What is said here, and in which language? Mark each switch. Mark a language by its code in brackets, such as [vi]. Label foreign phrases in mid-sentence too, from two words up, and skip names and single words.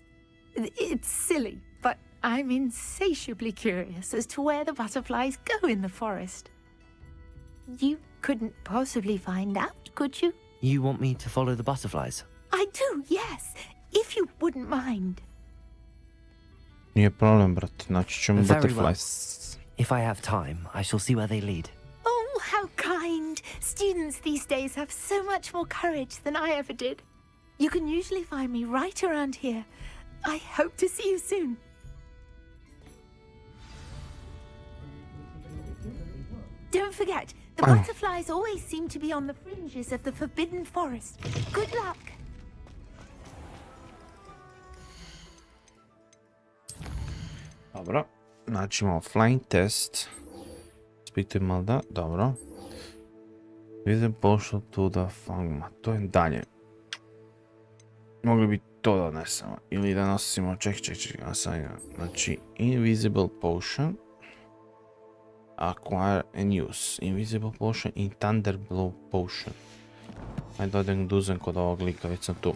[en] It's silly, but I'm insatiably curious as to where the butterflies go in the forest. You couldn't possibly find out, could you? You want me to follow the butterflies? I do, yes, if you wouldn't mind. [bs] Nije problem, brate. Naći ćemo [en] Very butterflies. If I have time, I shall see where they lead. Oh, how kind! Students these days have so much more courage than I ever did. You can usually find me right around here. I hope to see you soon. Don't forget, the butterflies always seem to be on the fringes of the Forbidden Forest. Good luck! [bs] Dobro. Znači imamo [en] flying test. Speak to Imelda. [bs] Dobro. Vidim pošlo tu da fangma. To je dalje. Mogli bi to da odnesemo. Ili da nosimo... Čekaj. Znači, [en] invisible potion. Acquire and use. Invisible potion i thunder blow potion. [bs] Ajde odem da uzem kod ovog lika, već sam tu.